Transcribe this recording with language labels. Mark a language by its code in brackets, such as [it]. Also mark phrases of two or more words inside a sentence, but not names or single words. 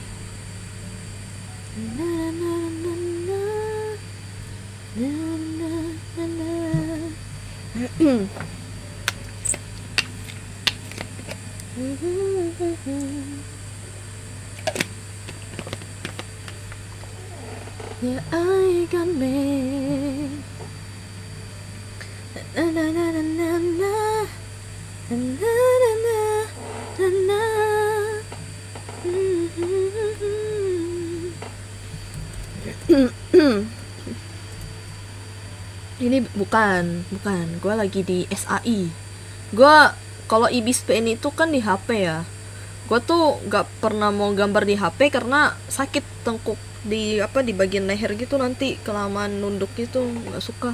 [en] Na na na na na na na na. Yeah, I got me. Na na na na na na na na na na na. [id] Ini bukan. Gue lagi di SAI. Gue kalau Ibis PN itu kan di HP ya. Gue tuh gak pernah mau gambar di HP karena sakit tengkuk di bagian leher gitu, nanti kelamaan nunduk gitu, nggak suka.